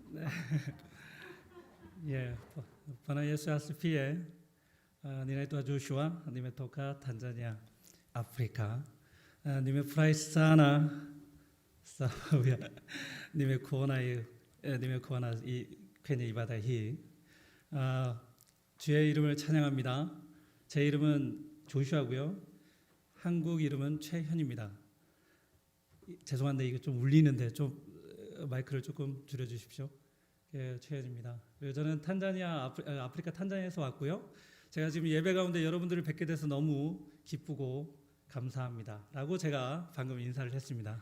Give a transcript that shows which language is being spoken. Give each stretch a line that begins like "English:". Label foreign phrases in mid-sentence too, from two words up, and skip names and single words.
Swahili: Ya, Bwana Yesu asifiwe. Ninaitwa Joshua, nimetoka Tanzania, Afrika. Nimefurahi sana sababu nimekuona kwenye ibada hii.
Korean: 주의 이름을 찬양합니다. 제 이름은 조슈아고요. 한국 이름은 최현입니다. 죄송한데 이거 좀 울리는데 좀 마이크를 조금 줄여주십시오. 예, 최현입니다. 저는 탄자니아 아프리카 탄자니아에서 왔고요. 제가 지금 예배 가운데 여러분들을 뵙게 돼서 너무 기쁘고 감사합니다.라고 제가 방금 인사를 했습니다.